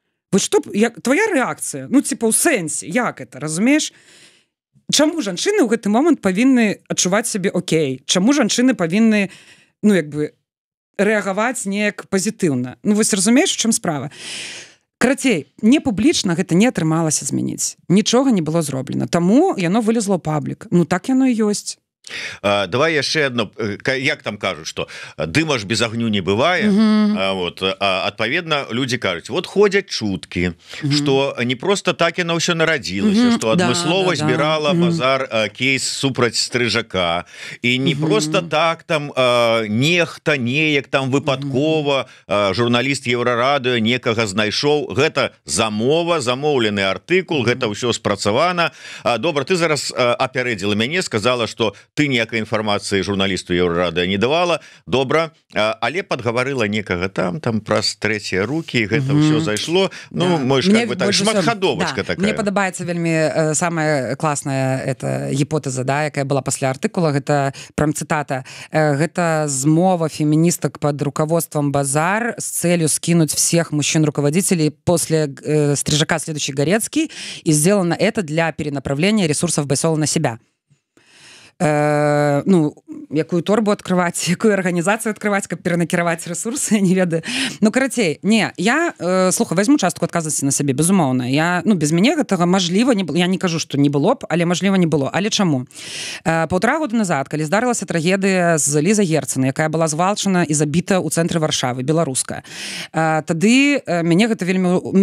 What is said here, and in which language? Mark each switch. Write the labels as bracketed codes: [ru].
[ru] Вот что, твоя реакция, ну, типа, [be] у сэнсе, як это, разумеешь? Чаму жанчыны ў гэты момант павінны адчуваць сябе окей? Чаму жанчыны павінны, ну, як бы, рэагаваць неяк пазітыўна? Ну, вось разумееш, у чым справа? Карацей, не публічна гэта не атрымалася змяніць. Нічога не было зроблена. Таму яно вылезло ў паблік. Ну, так яно і ёсць. Давай яшчэ одно, як там кажуць, што дыма ж без агню не бывае. Вот, адпаведна, людзі кажуць, вот ходзяць чуткі, што не просто так яна ўсё нарадзілася, што адмыслова збірала базар кейс супраць Стрыжака, і не просто так там нехта неяк там выпадкова журналіст Еўрарадыё некага знайшоў. Гэта замова, замоўлены артыкул, гэта ўсё спрацавана. Добра, ты зараз апярэдзіла мяне, сказала, што ты ніякай інфармацыі журналісту Еўрарадыё не давала. Добра, але падгаварыла некага там праз трэція рукі, гэта ўсё зайшло. Ну, мой ж как бы так шматхадовачка такая. Мне падабаецца вельмі самая класная эта гіпотэза, да, якая была пасля артыкула, гэта прям цытата. Гэта змова феміністак [ru] под руководством Базар с целью скинуть всех мужчин-руководителей после Стрижака следующий Горецкий, и сделано это для перенаправления ресурсов Байсола на себя. [be] Ну, якую торбу открываць, якую арганізацыю открываць, каб перанакіраваць рэсурсы, не ведаю. Ну, карацей, не, я, слухай, возьму частку адказнасці на сабе, безумоўна. Я, ну, без мяне гэтага мажліва не было. Я не кажу, што не было б, але мажліва не было. Але чаму? 1,5 года назад, калі здарылася трагедыя з Лізай Герцаны, якая была звалчана і забіта ў цэнтры Варшавы, беларуская, тады мяне гэта вельмі...